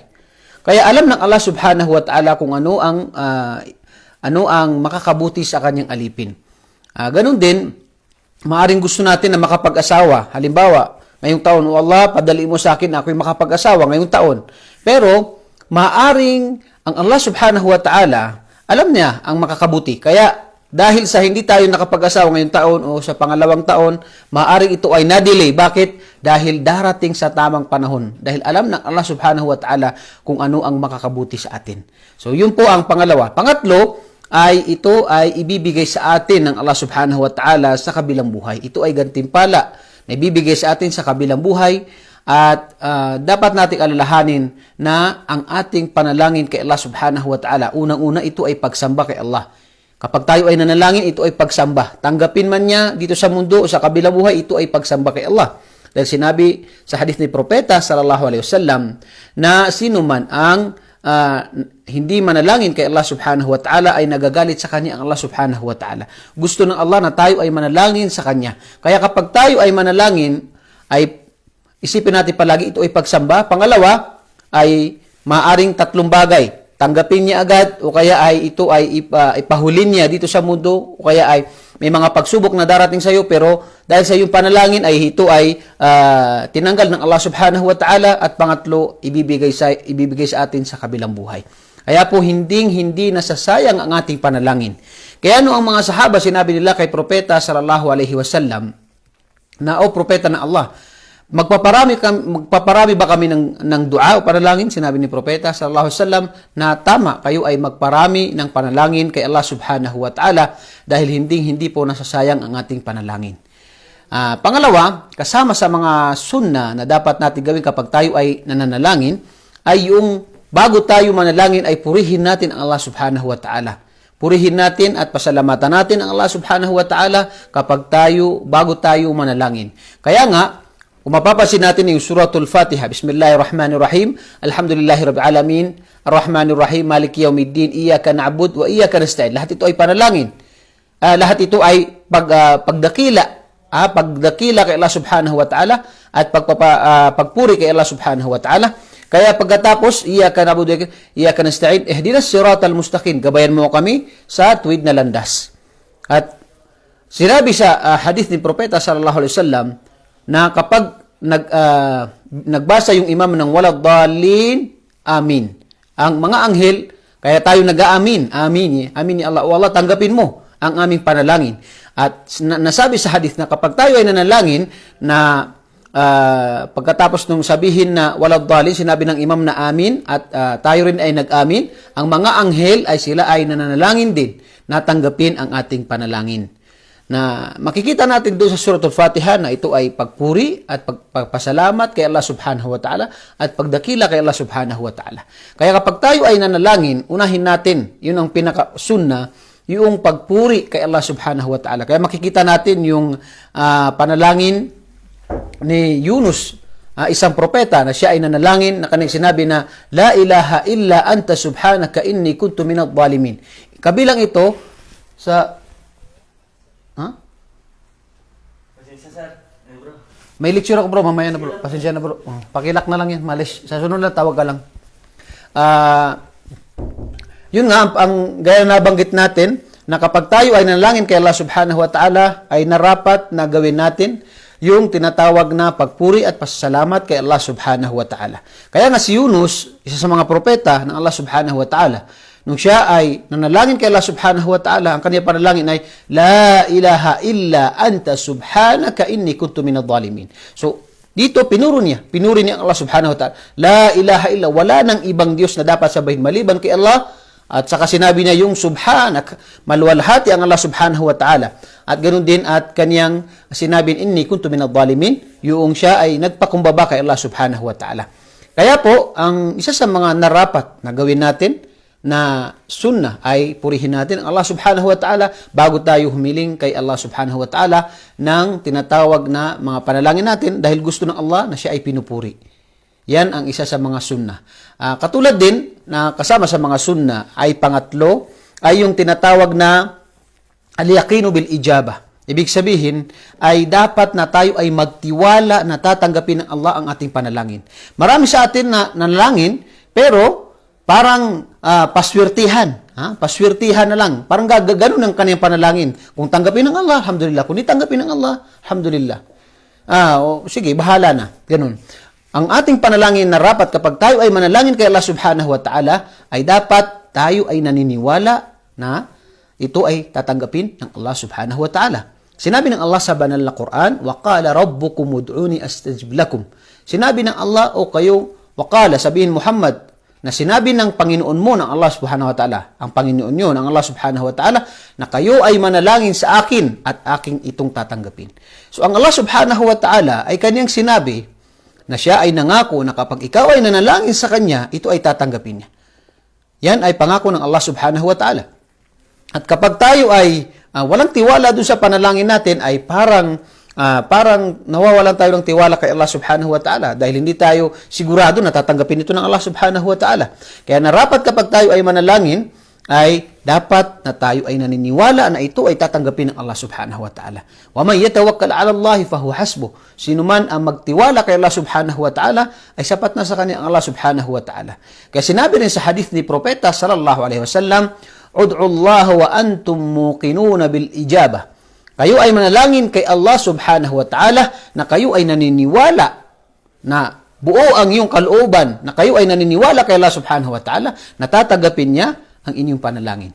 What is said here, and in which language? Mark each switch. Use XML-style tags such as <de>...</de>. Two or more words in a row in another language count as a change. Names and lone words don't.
<tl>Kaya alam ng</tl> <ar>الله سبحانه وتعالى</ar> <tl>kung ano ang makakabuti sa kanyang alipin. Ganun din, maaring gusto natin na makapag-asawa. Halimbawa, ngayong taon, O Allah, padali mo sa akin na ako'y makapag-asawa ngayong taon. Pero, maaring ang</tl> <ar>الله سبحانه وتعالى,</ar> <tl>alam niya ang makakabuti. Kaya, dahil sa hindi tayo nakapag-asawa ngayong taon o sa pangalawang taon, maaring ito ay na-delay. Bakit? Dahil darating sa tamang panahon. Dahil alam ng</tl> <ar>الله سبحانه وتعالى</ar> <tl>kung ano ang makakabuti sa atin. So, yun po ang pangalawa. Pangatlo, ay ito ay ibibigay sa atin ng</tl> <ar>الله سبحانه وتعالى</ar> <tl>sa kabilang buhay. Ito ay gantimpala na ibibigay sa atin sa kabilang buhay At dapat nating alalahanin na ang ating panalangin kay</tl> <ar>الله سبحانه وتعالى,</ar> <tl>unang-una ito ay pagsamba kay Allah. Kapag tayo ay nanalangin, ito ay pagsamba. Tanggapin man niya dito sa mundo o sa kabilang buhay, ito ay pagsamba kay Allah. Dahil sinabi sa hadith ni Propeta</tl> <ar>صلى الله عليه وسلم</ar> <tl>na sino man ang hindi manalangin kay</tl> <ar>الله سبحانه وتعالى</ar> <tl>ay nagagalit sa kanya ang</tl> <ar>الله سبحانه وتعالى.</ar> <tl>Gusto ng Allah na tayo ay manalangin sa kanya. Kaya kapag tayo ay manalangin, ay isipin natin palagi ito ay pagsamba. Pangalawa ay maaring tatlong bagay. Tanggapin niya agad o kaya ay ito ay ipahulin niya dito sa mundo o kaya ay may mga pagsubok na darating sa iyo pero dahil sa iyong panalangin ay ito ay tinanggal ng</tl> <ar>الله سبحانه وتعالى</ar> <tl>at pangatlo ibibigay sa atin sa kabilang buhay. Kaya po hindi nasasayang ang ating panalangin. Kaya ang mga sahaba sinabi nila kay Propeta</tl> <ar>صلى الله عليه وسلم</ar> <tl>na o Propeta ng Allah, magpaparami ba kami ng dua o panalangin? Sinabi ni Propeta</tl> <ar>صلى الله عليه وسلم</ar> <tl>na tama, kayo ay magparami ng panalangin kay</tl> <ar>الله سبحانه وتعالى</ar> <tl>dahil hindi po nasasayang ang ating panalangin. Pangalawa, kasama sa mga sunna na dapat natin gawin kapag tayo ay nananalangin ay yung bago tayo manalangin ay purihin natin ang</tl> <ar>الله سبحانه وتعالى.</ar> <tl>Purihin natin at pasalamatan natin ang</tl> <ar>الله سبحانه وتعالى</ar> <tl>bago tayo manalangin. Kaya nga, kung mapapansin natin yung suratul Fatiha,</tl> <ar>بسم الله الرحمن الرحيم، الحمد لله رب العالمين، الرحمن الرحيم، مالك يوم الدين، إياك نعبد وإياك نستعين.</ar> <tl>Lahat ito ay panalangin. Lahat ito ay pagdakila kay</tl> <ar>الله سبحانه وتعالى</ar> <tl>at pagpuri kay</tl> <ar>الله سبحانه وتعالى.</ar> <tl>Kaya pagkatapos,</tl> <ar>إياك نعبد وإياك نستعين، اهدنا الصراط المستقيم,</ar> <tl>gabayan mo kami sa tuwid na landas. At sinabi sa hadith ni Propeta</tl> <ar>صلى الله عليه وسلم</ar> <tl>na kapag nagbasa yung imam ng</tl> <ar>ولا الضالين، آمين.</ar> <tl>Ang mga anghel, kaya tayo nag-aamin,</tl> <ar>آمين يا الله,</ar> <tl>o Allah, tanggapin mo ang aming panalangin. At nasabi sa hadith na kapag tayo ay nanalangin na pagkatapos nung sabihin na waladdallin, sinabi ng imam na amin at tayo rin ay nag-amin, ang mga anghel ay sila ay nananalangin din na tanggapin ang ating panalangin. Na makikita natin doon sa suratul Fatiha na ito ay pagpuri at pagpasalamat kay</tl> <ar>الله سبحانه وتعالى</ar> <tl>at pagdakila kay</tl> <ar>الله سبحانه وتعالى.</ar> <tl>Kaya kapag tayo ay nanalangin, unahin natin, yun ang pinaka-sunna, yung pagpuri kay</tl> <ar>الله سبحانه وتعالى.</ar> <tl>Kaya makikita natin yung panalangin ni Yunus, isang propeta na siya ay nanalangin na kanyang sinabi na</tl> <ar>لا إله إلا أنت سبحانك إني كنت من الظالمين.</ar> <tl>Kabilang ito sa may lecture ako bro, mamaya na bro. Pasensya na bro. Pakilak na lang yan, malis. Sa sunod na tawag ka lang. Yun nga, ang gaya nabanggit natin, na kapag tayo ay nanalangin kay</tl> <ar>الله سبحانه وتعالى,</ar> <tl>ay narapat na gawin natin yung tinatawag na pagpuri at pasasalamat kay</tl> <ar>الله سبحانه وتعالى.</ar> <tl>Kaya nga si Yunus, isa sa mga propeta ng</tl> <ar>الله سبحانه وتعالى,</ar> <tl>nung siya ay nanalangin kay</tl> <ar>الله سبحانه وتعالى,</ar> <tl>ang kanyang panalangin ay,</tl> <ar>لا إله إلا أنت سبحانك إني كنت من الظالمين.</ar> <tl>So, dito pinuri niya ang</tl> <ar>الله سبحانه وتعالى. لا إله إلا,</ar> <tl>wala nang ibang Diyos na dapat sabahin maliban kay Allah. At saka sinabi niya yung subhanak, maluwalhati ang</tl> <ar>الله سبحانه وتعالى.</ar> <tl>At ganoon din at kanyang sinabi,</tl> <ar>إني كنت من الظالمين,</ar> <tl>yung siya ay nagpakumbaba kay</tl> <ar>الله سبحانه وتعالى.</ar> <tl>Kaya po, ang isa sa mga narapat na gawin natin, na sunnah ay purihin natin ang</tl> <ar>الله سبحانه وتعالى</ar> <tl>bago tayo humiling kay</tl> <ar>الله سبحانه وتعالى</ar> <tl>ng tinatawag na mga panalangin natin dahil gusto ng Allah na siya ay pinupuri. Yan ang isa sa mga sunnah. Katulad din na kasama sa mga sunnah ay pangatlo ay yung tinatawag na</tl> <ar>اليقين بالإجابة.</ar> <tl>Ibig sabihin ay dapat na tayo ay magtiwala na tatanggapin ng Allah ang ating panalangin. Marami sa atin na nanalangin pero parang paswirtihan. Paswirtihan na lang. Parang gano'n ang kanyang panalangin. Kung tanggapin ng Allah, alhamdulillah. Kung di tanggapin ng Allah, alhamdulillah. Sige, bahala na. Gano'n. Ang ating panalangin na rapat kapag tayo ay manalangin kay</tl> <ar>الله سبحانه وتعالى,</ar> <tl>ay dapat tayo ay naniniwala na ito ay tatanggapin ng</tl> <ar>الله سبحانه وتعالى.</ar> <tl>Sinabi ng Allah sa banal na Quran, وَقَالَ رَبُّكُمُ</tl> <ar>ادعوني أستجب لكم.</ar> <tl>Sinabi ng Allah, o kayo, وَقَالَ, sabihin Muhammad, na sinabi ng Panginoon mo, ng</tl> <ar>الله سبحانه وتعالى,</ar> <tl>ang Panginoon nyo, ng</tl> <ar>الله سبحانه وتعالى,</ar> <tl>na kayo ay manalangin sa akin at aking itong tatanggapin. So, ang</tl> <ar>الله سبحانه وتعالى</ar> <tl>ay kanyang sinabi na siya ay nangako na kapag ikaw ay nanalangin sa Kanya, ito ay tatanggapin niya. Yan ay pangako ng</tl> <ar>الله سبحانه وتعالى.</ar> <tl>At kapag tayo ay walang tiwala doon sa panalangin natin, ay parang nawawalan tayo ng tiwala kay</tl> <ar>الله سبحانه وتعالى</ar> <tl>dahil hindi tayo sigurado na tatanggapin ito ng</tl> <ar>الله سبحانه وتعالى.</ar> <tl>Kaya narapat kapag tayo ay manalangin, ay dapat na tayo ay naniniwala na ito ay tatanggapin ng</tl> <ar>الله سبحانه وتعالى. ومن يتوكل على الله فهو حسبه.</ar> <tl>Sino man ang magtiwala kay</tl> <ar>الله سبحانه وتعالى</ar> <tl>ay sapat na sa kanya ang</tl> <ar>الله سبحانه وتعالى.</ar> <tl>Kaya sinabi rin sa hadith ni Propeta</tl> <ar>صلى الله عليه وسلم, "ادعوا الله وأنتم موقنون بالإجابة."</ar> <tl>Kayo ay manalangin kay</tl> <ar>الله سبحانه وتعالى</ar> <tl>na kayo ay naniniwala na buo ang iyong kalooban, na kayo ay naniniwala kay</tl> <ar>الله سبحانه وتعالى</ar> <tl>na tatanggapin niya ang inyong panalangin.</tl>